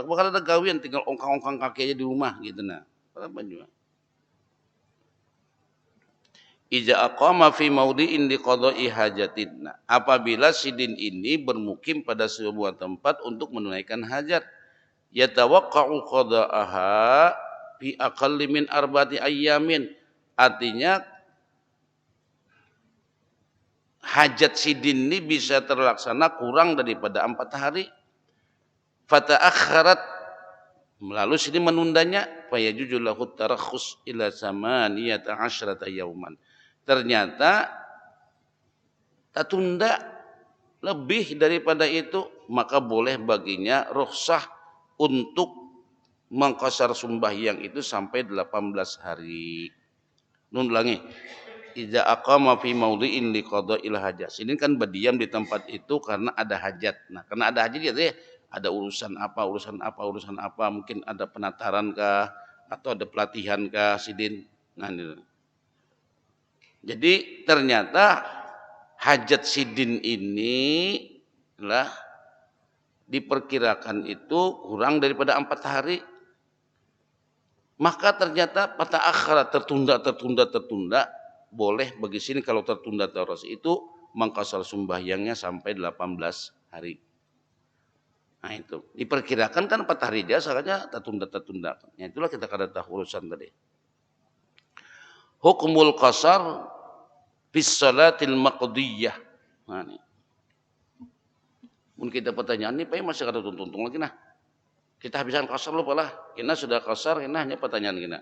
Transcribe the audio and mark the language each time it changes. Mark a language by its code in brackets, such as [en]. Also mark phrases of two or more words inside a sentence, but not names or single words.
[bjn] Bakal ada gawian tinggal ongkang-ongkang kaki aja di rumah gitu nah. [id] Apa juga. [ar] إذا أقام في موضع لقضاء حاجة. [id] Apabila sidin ini bermukim pada sebuah tempat untuk menunaikan hajat, [ar] يتوقع قضاءها في أقل من أربعة أيام. [id] Artinya hajat sidin ini bisa terlaksana kurang daripada 4 hari. [ar] Fata'akharat, [id] lalu sidin menundanya, [ar] فيجوز له الترخص إلى ثمانية عشر يوما. [id] Ternyata tertunda lebih daripada itu, maka boleh baginya rukhsah untuk mengqasar sembahyang itu sampai 18 hari. Nun ulangi. [ar] إذا أقام في موضع لقضاء الحاجة. [id] Ini kan berdiam di tempat itu karena ada hajat. Nah, karena ada hajat ya ada urusan apa, mungkin ada penataran kah atau ada pelatihan kah sidin. Nah, ini. Jadi ternyata hajat sidin ini lah diperkirakan itu kurang daripada 4 hari. Maka ternyata pada akhirat tertunda, boleh bagi sini kalau tertunda terus itu mengqasar sembahyangnya sampai 18 hari. Nah itu diperkirakan kan 4 hari dia saja tertunda. Ya, [bjn] itulah kita kada tahu urusan tadi. [ar] حكم القصر بالصلاة المقضية. [id] Nah, ini. [bjn] Mungkin kita pertanyaan ini Pak masih ada tuntung lagi nah. [id] Kita habiskan qasar lupa lah. Kita sudah qasar, kita hanya pertanyaan kita.